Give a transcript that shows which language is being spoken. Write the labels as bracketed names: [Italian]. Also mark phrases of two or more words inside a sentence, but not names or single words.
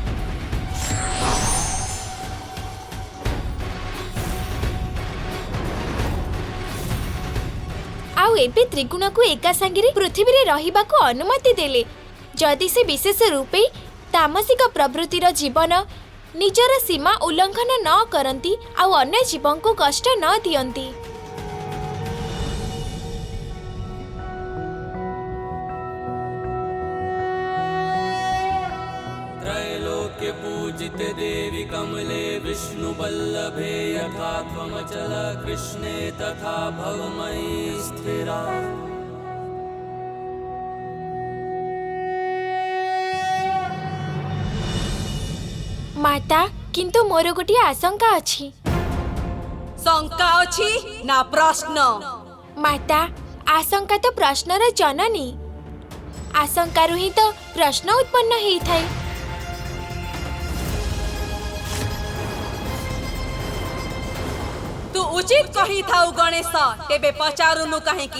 [Odia] ଆଉ ଏବେ ତ୍ରିଗୁଣ କୁ ଏକା ସଙ୍ଗେ ପୃଥ୍ୱୀ ରେ ରହିବା କୁ ଅନୁମତି ଦେଲେ, ଯଦି ସେ ବିଶେଷ ରୂପେ ତାମସିକ ପ୍ରବୃତ୍ତିର ଜୀବନ ନିଜର ସୀମା ଉଲ୍ଲଂଘନ ନ କରନ୍ତି ଆଉ ଅନ୍ୟ ଜୀବନ କୁ କଷ୍ଟ ନ ଦିଅନ୍ତି। [Sanskrit] त्रैलोक्य पूजिते देवी कमले विष्णु वल्लभे यथा त्वमचल कृष्णे तथा भवमयी स्थिरा। [Odia] ମାତା କିନ୍ତୁ ମୋର ଗୋଟେ ଆଶଙ୍କା ଅଛି। ଶଙ୍କା ଅଛି ନା ପ୍ରଶ୍ନ? ମାତା ଆଶଙ୍କା ତ ପ୍ରଶ୍ନର ଜନନୀ, ଆଶଙ୍କାରୁ ହିଁ ତ ପ୍ରଶ୍ନ ଉତ୍ପନ୍ନ ହେଇ ଥାଏ। ତୁ ଉଚିତ କହି ଥାଉ ଗଣେଶ, ତେବେ ପଚାରୁନୁ କାହିଁକି?